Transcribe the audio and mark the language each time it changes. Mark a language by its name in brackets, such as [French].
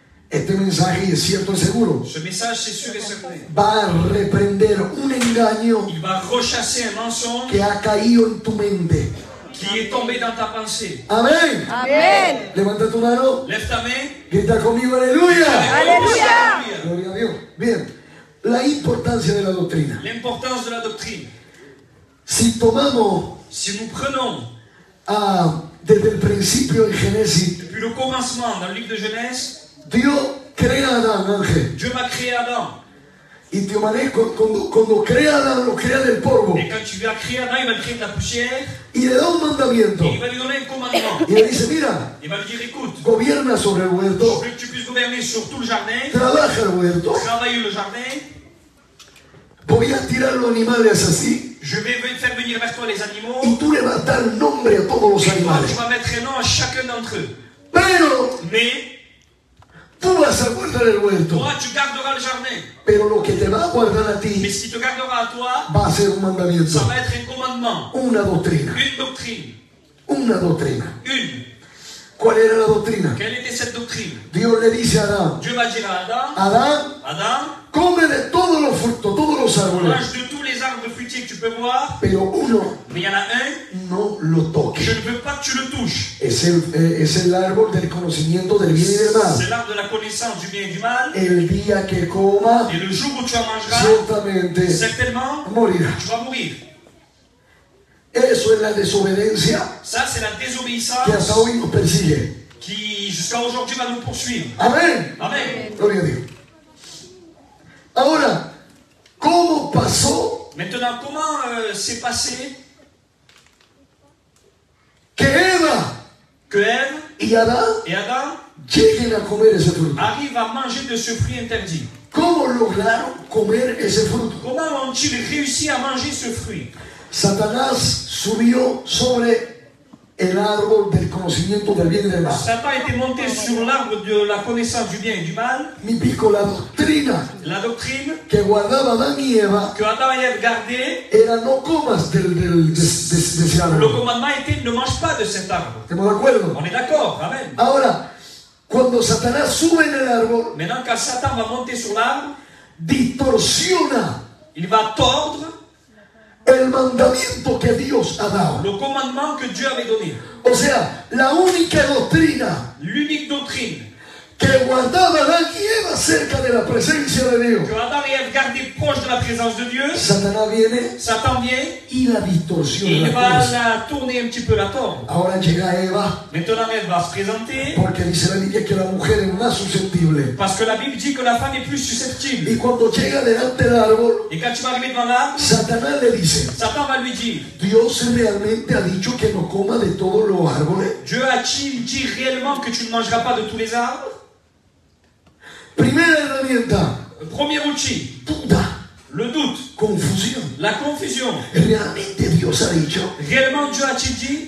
[Spanish] Este mensaje, y es cierto y seguro, [French] Ce message, c'est sûr et certain. [Spanish] va a reprender un engaño [French] Il va rechasser un mensonge [Spanish] que ha caído en tu mente. [French] qui est tombé dans ta pensée. [Spanish] Amén. Amén. Levanta tu mano, [French] Lève ta main. [Spanish] grita conmigo, aleluya. Aleluya. Gloria a Dios. Bien, la importancia de la doctrina. [French] L'importance de la doctrine. [Spanish] Si tomamos [French] Si nous prenons [Spanish] desde el principio en Génesis, [French] depuis le commencement dans le livre de Genèse, [Spanish] Dios crea a Adán, Ángel. [French] Dieu m'a créé Adam. [Spanish] Y te cuando crea a Adán, lo crea del polvo. [French] Et quand tu vas créer Adam, il va le créer de la poussière [Spanish] Y le da un mandamiento. [French] et il va lui donner un commandement. [Spanish] Y le dice, mira, [French] Il va lui dire, écoute, [Spanish] gobierna sobre el [French] je [Spanish] huerto, [French] veux que tu puisses gouverner sur tout le jardin, [Spanish] trabaja el huerto, [French] travailler le jardin, [Spanish] voy a tirar los animales así, [French] je vais faire venir vers toi les animaux, [Spanish] y tú le vas a dar nombre a todos los [French] et toi, [Spanish] animales. [French] tu vas mettre un nom à chacun d'entre eux. [Spanish] Pero [French] Mais [Spanish] tú vas a guardar el huerto. [French] toi, tu garderas le jardin. [Spanish] Pero lo que te va a guardar a [French] Mais [Spanish] ti [French] ce qui te gardera à toi, [Spanish] va a ser un [French] ça [Spanish] mandamiento, [French] va être un commandement, [Spanish] una doctrina, [French] une doctrine, [Spanish] una doctrina. [French] une. [Spanish] ¿Cuál era la doctrina? [French] Quelle était cette doctrine? [Spanish] Dios le dice a Adán, [French] Dieu va dire à Adam, [Spanish] Adán, [French] Adam, [Spanish] come de todos los frutos, todos los árboles, [French] mange de tous les arbres fruitiers que tu peux voir, [Spanish] pero uno [French] mais il y en a un, [Spanish] no lo toques. [French] je ne veux pas que tu le touches. [Spanish] Es el árbol del conocimiento del bien y del mal. [French] C'est l'arbre de la connaissance du bien et du mal. [Spanish] El día que coma, [French] Et le jour où tu en mangeras, [Spanish] ciertamente [French] certainement, [Spanish] morirá. [French] tu vas mourir. [Spanish] Eso es la desobediencia [French] Ça, c'est la [Spanish] que [French] désobéissance [Spanish] hasta hoy nos persigue. [French] qui, jusqu'à aujourd'hui, va nous poursuivre. [Spanish] Amén. [French] Amen. [Spanish] Gloria a Dios. Ahora, ¿cómo pasó [French] Maintenant, comment s'est passé [Spanish] que Eva [French] que Ève [Spanish] y Adán [French] et Adam [Spanish] lleguen a comer ese fruto? [French] arrivent à manger de ce fruit interdit? [Spanish] ¿Cómo lograron comer ese fruto? [French] Comment ont-ils réussi à manger ce fruit? [Spanish] Satanás subió sobre el árbol del conocimiento del bien y del mal. [French] Satan était monté sur l'arbre de la connaissance du bien et du mal. [Spanish] Mi pico, la doctrina [French] La doctrine [Spanish] que guardaba Adán y Eva [French] que Adam et Ève gardaient, [Spanish] era no comas de ese [French] le [Spanish] árbol. [French] commandement était ne mange pas de cet arbre. [Spanish] ¿Estamos de acuerdo? [French] On est d'accord? Amen. [Spanish] Ahora, cuando Satanás sube en el árbol, [French] Maintenant, quand Satan va monter sur l'arbre, [Spanish] distorsiona [French] il va tordre [Spanish] el mandamiento que Dios ha dado. [French] le commandement que Dieu avait donné. [Spanish] O sea, la única doctrina [French] L'unique doctrine [Spanish] que guardaba Adán y Eva cerca de la presencia de Dios, [French] que Adam et Ève gardaient proche de la présence de Dieu, [Spanish] Satanás viene [French] Satan vient [Spanish] y la [French] et [Spanish] distorsiona. [French] il [Spanish] La [French] va [Spanish] cosa. [French] la tourner un petit peu, la tordre. [Spanish] Ahora llega Eva, [French] Maintenant, Ève va se présenter [Spanish] porque dice la Biblia que la mujer es más susceptible. [French] parce que la Bible dit que la femme est plus susceptible. [Spanish] Y cuando llega delante del árbol, [French] Et quand tu vas arriver devant l'arbre, [Spanish] Satanás le dice, [French] Satan va lui dire, [Spanish] Dios realmente ha dicho que no coma de todos los árboles. [French] Dieu a-t-il dit réellement que tu ne mangeras pas de tous les arbres? [Spanish] Primera herramienta, [French] Premier outil, [Spanish] duda, [French] le doute, [Spanish] confusión. [French] la confusion. [Spanish] Realmente Dios ha dicho, [French] Réellement, Dieu a-t-il dit?